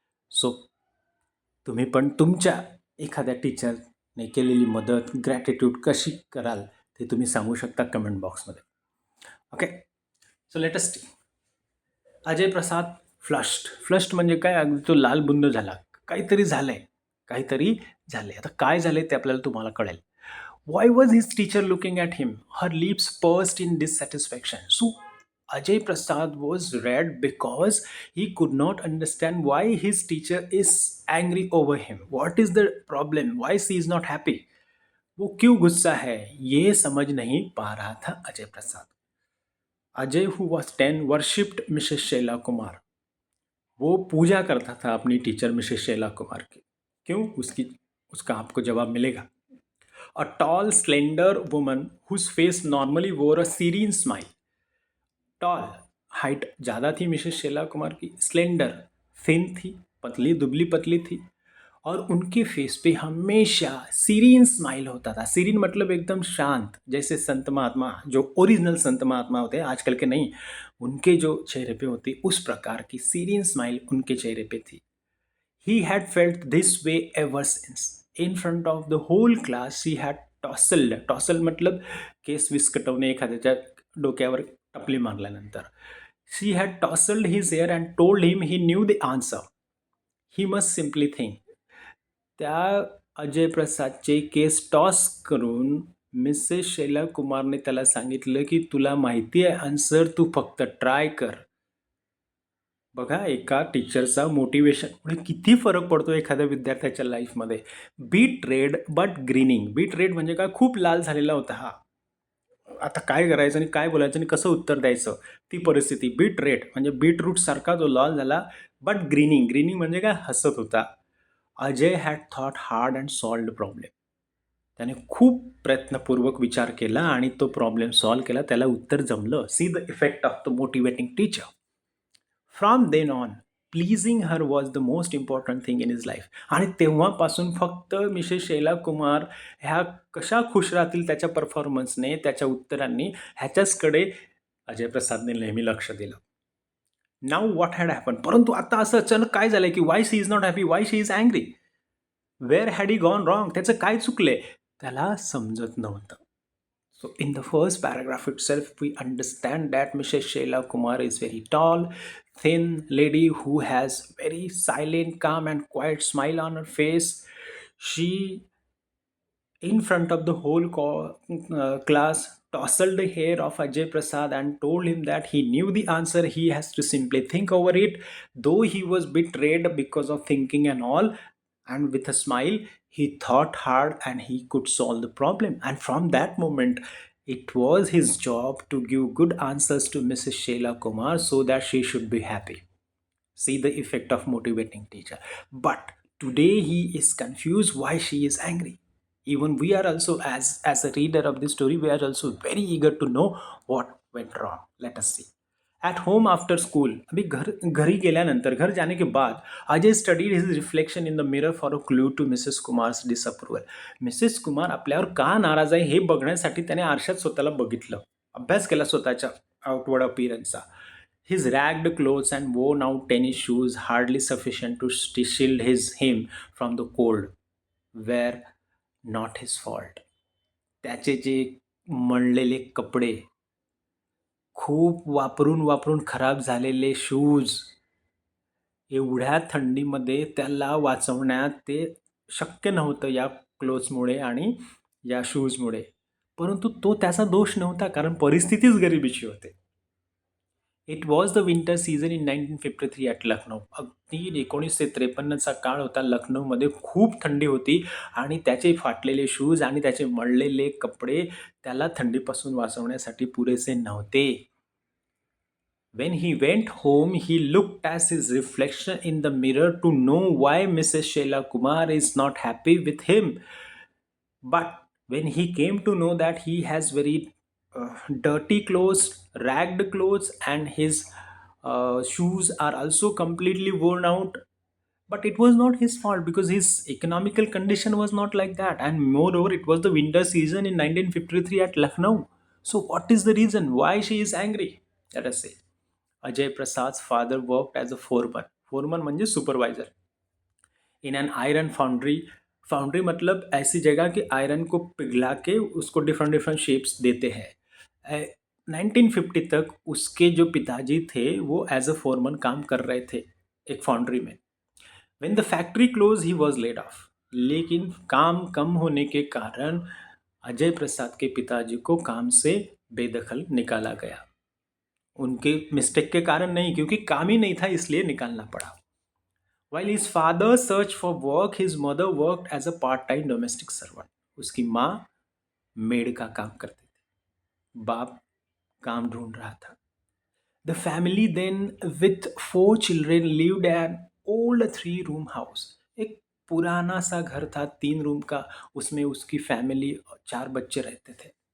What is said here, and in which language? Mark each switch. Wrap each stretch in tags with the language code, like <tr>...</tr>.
<mr>So तुम्ही पण तुमच्या एखाद्या टीचरने केलेली मदत, ग्रॅटिट्यूड कशी कराल ते तुम्ही सांगू शकता कमेंट बॉक्समध्ये.</mr> <en>Okay, so let us see. Ajay Prasad flushed</en> <mr>म्हणजे काय? अगदी तो लालबुंद झाला. काहीतरी झालंय, काहीतरी झालंय. आता काय झालंय ते आपल्याला तुम्हाला कळेल.</mr> <en>Why was his teacher looking at him? Her lips pursed in dissatisfaction. So Ajay Prasad was red because he could not understand why his teacher is angry over him. What is the problem? Why she is not happy?</en> <hi>वो क्यों गुस्सा है ये समझ नहीं पा रहा था अजय प्रसाद।</hi> <en>Ajay who was 10 worshipped Mrs Shaila Kumar.</en> <hi>वो पूजा करता था अपनी टीचर मिसेस शैला कुमार की। क्यों? उसका आपको जवाब मिलेगा।</hi> <en>A tall slender woman whose face normally wore a serene smile.</en> <hi>टॉल, हाइट ज़्यादा थी मिसेस शैला कुमार की। स्लेंडर, थिन थी, पतली दुबली पतली थी। और उनके फेस पे हमेशा सीरीन स्माइल होता था। सीरीन मतलब एकदम शांत, जैसे संत महात्मा जो ओरिजिनल संत महात्मा होते हैं, आजकल के नहीं, उनके जो चेहरे पे होती उस प्रकार की सीरीन स्माइल उनके चेहरे पे थी।</hi> <en>He had felt this way ever since. In front of the whole class she had tousled, tousle मतलब</en> <mr>केस विस्कटवणे, एखाद्याच्या डोक्यावर टपली मारल्यानंतर.</mr> <en>She had tousled his hair and told him he knew the answer, he must simply think.</en> <mr>त्या अजय प्रसादचे केस toss करून Mrs Shaila कुमारने त्याला सांगितलं की तुला माहिती आहे आन्सर, तू फक्त ट्राय कर. बघा, एका टीचरचा मोटिवेशनमुळे किती फरक पडतो एखाद्या विद्यार्थ्याच्या लाईफमध्ये.</mr> <en>Beet red but grinning.</en> <mr>Bit red म्हणजे काय? खूप लाल झालेला होता हा. आता काय करायचं आणि काय बोलायचं आणि कसं उत्तर द्यायचं ती परिस्थिती. बीट रेड म्हणजे बीटरूट सारखा जो लाल झाला. बट ग्रीनिंग, ग्रीनिंग म्हणजे काय? हसत होता.</mr> <en>Ajay had thought hard and solved problem.</en> <mr>त्याने खूप प्रयत्नपूर्वक विचार केला आणि तो प्रॉब्लेम सॉल्व्ह केला. त्याला उत्तर जमलं.</mr> <en>See the effect of the motivating teacher. From then on pleasing her was the most important thing in his life.</en> <mr>आणि तेव्हापासून फक्त मिसेस शैला कुमार ह्या कशा खुश राहतील त्याच्या परफॉर्मन्सने, त्याच्या उत्तरांनी, ह्याच्याचकडे अजय प्रसादने नेहमी लक्ष दिलं.</mr> <en>Now what had happen.</en> <mr>परंतु आता असं अचानक काय झालंय की</mr> <en>why she is not happy, why she is angry, where had he gone wrong,</en> <mr>त्याचं काय चुकलंय त्याला समजत नव्हतं.</mr> <en>So in the first paragraph itself, we understand that Mrs. Sheila Kumar is very tall, thin lady who has very silent, calm and quiet smile on her face. She, in front of the whole class, tousled the hair of Ajay Prasad and told him that he knew the answer. He has to simply think over it. Though he was betrayed because of thinking and all, and with a smile, he thought hard and he could solve the problem. And from that moment, it was his job to give good answers to Mrs. Sheila Kumar so that she should be happy. See the effect of motivating teacher. But today he is confused why she is angry. Even we are also, as a reader of this story, we are also very eager to know what went wrong. Let us see. At home after school,</en> <mr>अभी घरी गेल्यानंतर,</mr> <hi>घर जाने के बाद,</hi> <en>Ajay studied his reflection in the mirror for a clue to Mrs. Kumar's disapproval.</en> <mr>Mrs Kumar आपल्यावर का नाराज आहे हे बघण्यासाठी त्याने आरशात स्वतःला बघितलं, अभ्यास केला स्वतःच्या outward अपीअरन्सचा.</mr> <en>His ragged clothes and worn out tennis shoes, hardly sufficient to shield him from the cold, were not his fault.</en> <mr>त्याचे जे मळलेले कपडे, खूप वापरून वापरून खराब झालेले शूज, एवढ्या थंडीमध्ये त्याला वाचवण्यात ते शक्य नव्हतं या क्लोथ्समुळे आणि या शूजमुळे. परंतु तो त्याचा दोष नव्हता, कारण परिस्थितीच गरिबीची होती.</mr> <en>It was the winter season in 1953 at Lucknow.</en> <mr>अगदी 1953चा काळ होता. लखनौमध्ये खूप थंडी होती आणि त्याचे फाटलेले शूज आणि त्याचे मळलेले कपडे त्याला थंडीपासून वाचवण्यासाठी पुरेसे नव्हते.</mr> <en>When he went home, he looked at his reflection in the mirror to know why Mrs. Sheila Kumar is not happy with him. But when he came to know that he has very dirty clothes, ragged clothes, and his shoes are also completely worn out, but it was not his fault because his economical condition was not like that. And moreover, it was the winter season in 1953 at Lucknow. So what is the reason why she is angry? Let us say. Ajay Prasad's father worked as a foreman.</en> <mr>Foreman म्हणजे supervisor.</mr> <en>In an iron foundry.</en> <hi>Foundry मतलब ऐसी जगह कि iron को पिघला के उसको different different shapes देते हैं. 1950 तक उसके जो पिताजी थे वो एज अ फोरमैन काम कर रहे थे एक फाउंड्री में.</hi> <en>When the factory close he was laid off.</en> <hi>लेकिन काम कम होने के कारण अजय प्रसाद के पिताजी को काम से बेदखल निकाला गया. उनके मिस्टेक के कारण नहीं, क्योंकि काम ही नहीं था इसलिए निकालना पड़ा.</hi> <en>While his father searched for work, his mother worked as a part-time domestic servant.</en> <hi>उसकी माँ मेड का काम करती थी, बाप काम ढूंढ रहा था।</hi> <en>The family then with 4 children lived an old 3 room house.</en> <hi>एक पुराना सा घर था, 3 रूम का, उसमें उसकी फैमिली 4 बच्चे रहते थे।</hi>